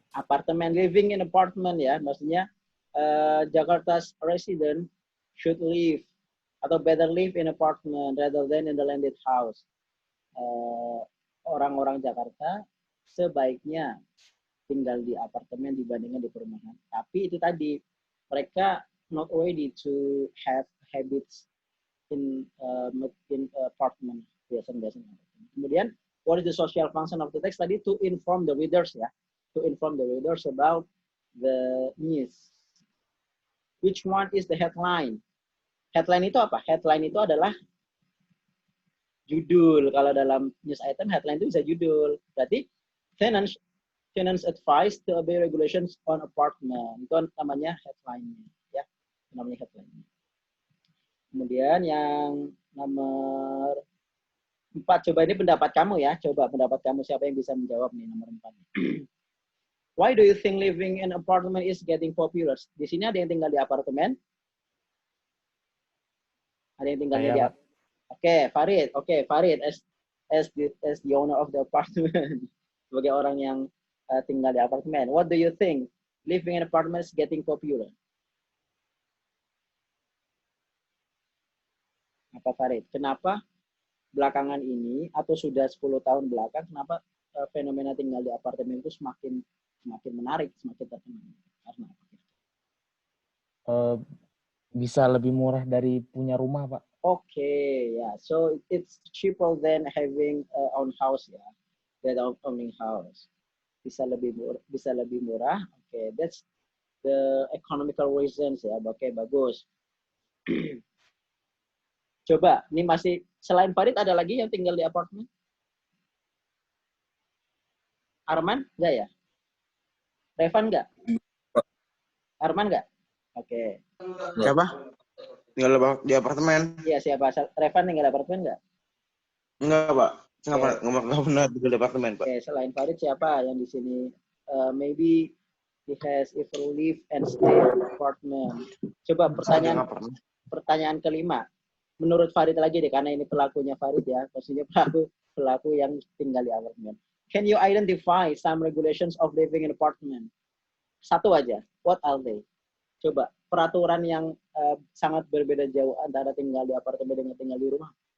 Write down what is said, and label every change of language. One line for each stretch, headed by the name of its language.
English: Apartemen, living in apartment ya, maksudnya Jakarta's resident should live atau better live in apartment rather than in the landed house.
Indonesian: orang-orang Jakarta sebaiknya tinggal di apartemen dibandingkan di perumahan. Tapi itu tadi, mereka
English: not ready to have habits in apartment. Biasanya. Kemudian, what is the social function of the text? Tadi to inform the readers ya, to inform the readers about the news. Which one is the headline?
Indonesian: Headline itu apa? Headline itu adalah judul. Kalau dalam news item, headline itu bisa judul.
English: Berarti tenants advice to obey regulations on apartment.
Indonesian: Itu namanya headline-nya. Ya, namanya headline-nya. Kemudian yang nomor 4, coba ini pendapat kamu ya. Coba pendapat kamu, siapa yang bisa menjawab nih nomor 4.
English: Why do you think living in apartment is getting popular?
Indonesian: Di sini ada yang tinggal di apartemen? Ada yang tinggalnya di apartemen? Oke, Farid.
English: Oke, Farid as the owner of the apartment.
Indonesian: Sebagai orang yang tinggal di apartemen.
English: What do you think? Living in apartment is getting popular?
Indonesian: Apa Farid? Kenapa belakangan ini atau sudah 10 tahun belakang, kenapa fenomena tinggal di apartemen itu semakin menarik, semakin terkenal? Karena apa? Bisa lebih murah dari punya rumah, Pak.
English: Okay, yeah. So it's cheaper than having own house ya, than owning house.
Indonesian: Bisa lebih murah.
English: Okay, that's the economical reasons ya.
Indonesian: Oke, bagus. Coba, ini masih selain Farid ada lagi yang tinggal di apartemen? Arman enggak ya? Revan enggak? Arman enggak? Oke. Siapa? Tinggal di apartemen. Iya, siapa? Revan tinggal di apartemen enggak? Enggak, Pak. Enggak pernah tinggal di apartemen, Pak. Oke, selain Farid siapa yang di sini?
English: Maybe he has either live and stay in apartment.
Indonesian: Coba pertanyaan kelima. Menurut Farid lagi deh, karena ini pelakunya Farid ya, maksudnya pelaku yang tinggal di apartemen.
English: Can you identify some regulations of living in apartment?
Indonesian: Satu aja.
English: What are they?
Indonesian: Coba peraturan yang sangat berbeda jauh antara tinggal di apartemen dengan tinggal di rumah.